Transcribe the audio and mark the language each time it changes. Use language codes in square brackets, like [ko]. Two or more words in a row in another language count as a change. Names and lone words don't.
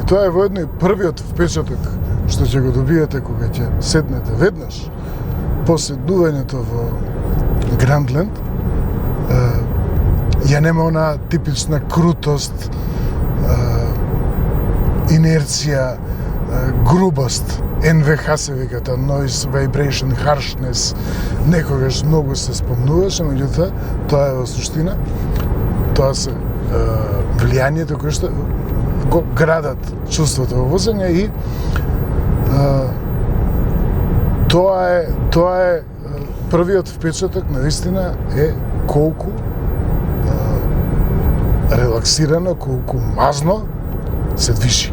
[mk] Тоа е воедно и првиот впечаток што ќе го добиете кога ќе седнете веднаш по седнувањето во Грандленд. Ја нема она типична крутост, инерција, грубост, NVH се вика, тоа [en] noise, vibration, harshness, [mk] некогаш многу се спомнуваше, меѓутоа тоа е во суштина, тоа се влијанието кое што го градат чувството во возење и тоа е првиот впечаток навистина е колку релаксирано, колку мазно се движи.